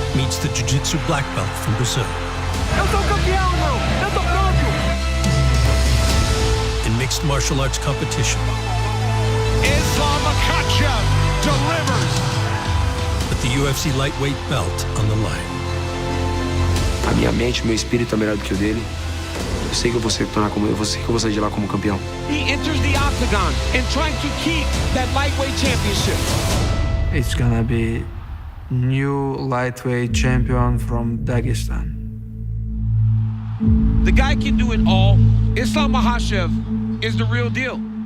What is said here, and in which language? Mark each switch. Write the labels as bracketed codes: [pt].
[en] meets the jiu-jitsu black belt from Brazil. [pt] Eu sou campeão, irmão! Eu tô pronto! [en] In mixed martial arts competition, Islam Makhachev delivers. with the UFC lightweight belt on the line. [pt] A minha mente, meu espírito é melhor do que o dele. Eu sei que eu vou sair de lá como campeão. [en] He enters the octagon and trying to keep that lightweight championship. It's gonna be new lightweight champion from Dagestan. The guy can do it all. Islam Makhachev is the real deal.